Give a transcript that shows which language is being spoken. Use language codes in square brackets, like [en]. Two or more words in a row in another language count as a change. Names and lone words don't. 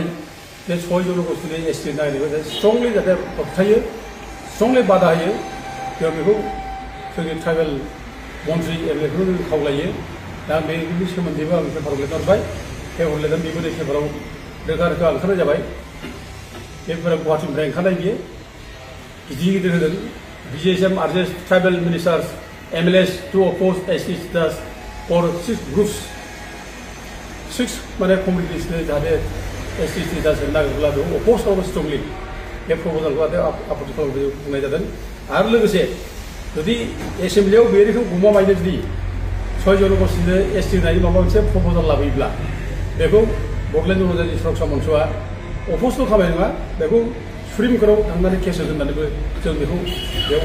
[brx] बे 6 जनगोष्ठीनि एसटि नागिरनायखौ स्ट्रंलि जाहाथे होबथायो स्ट्रंलि बादा होयो जों बेखौ जोंनि ट्राइबेल मन्थ्रि एमएलएफोरखौ जों खावलायो दा बेनि सोमोन्दैबो आं पेपाराव लिरना हरबाय पेपाराव लिरनानै बेबो पेपाराव रोखा रोखा ओंखारनाय जाबाय बे पेपारा गुवाहाटीनिफ्राय ओंखारनाय बियो गिदिर गिदिर होदों [en] BJSM urges tribal ministers MLAs to oppose ST status for 6 groups [brx] 6 माने कमिउनिटिस जाहाथे [en] ST status [brx] होनो नागिरब्ला बेखौ अपोज खालामो स्ट्रंलि बे प्रप'जालखौ आपत्ति खालामनो बुंनाय जादों आरो लोगोसे जुदि एसेम्बलियाव बे रोखोम गमामायनो जुदि 6 जनगोष्ठीनो ST होनायनि माबा मोनसे प्रप'जाल लाबोयोब्ला बेखौ बड'लेण्ड जनजाति सुरक्षा मन्चआ अपोजल खालामनाय नङा बेखौ [en] Supreme Court [brx] थांनानै केस होगोन होननानैबो जों बेखौ बेयाव